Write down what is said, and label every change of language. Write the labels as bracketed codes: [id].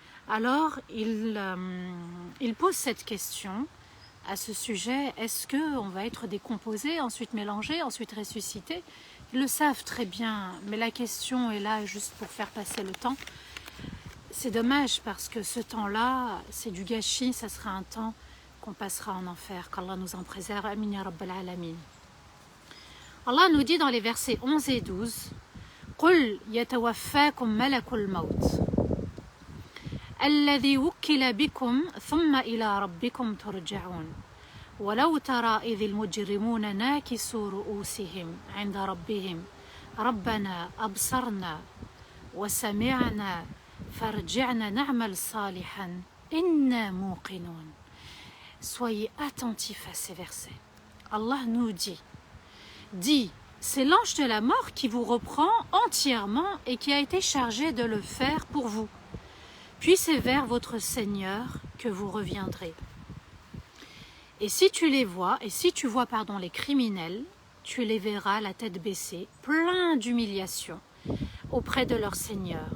[fr] Alors, il pose cette question à ce sujet, est-ce qu'on va être décomposé, ensuite mélangé, ensuite ressuscité? Ils le savent très bien, mais la question est là juste pour faire passer le temps. C'est dommage parce que ce temps-là, c'est du gâchis, ça sera un temps qu'on passera en enfer, qu'Allah nous en préserve. [ar] Amin ya Rabbal Alamin. [fr] Allah nous dit dans les versets 11 et 12, [ar] قُلْ يَتَوَفَّاكُمْ مَلَكُ الْمَوْتِ الذي وكل بكم ثم إلى ربكم ترجعون ولو ترى إذ المجرمون ناكسوا رؤوسهم عند ربهم ربنا أبصرنا وسمعنا فارجعنا نعمل صالحا إنا موقنون. [fr] Soyez attentifs à ces versets. Allah nous dit, c'est l'ange de la mort qui vous reprend entièrement et qui a été chargé de le faire pour vous. Puis c'est vers votre Seigneur que vous reviendrez. Et si tu vois les criminels, tu les verras la tête baissée, pleins d'humiliation, auprès de leur Seigneur.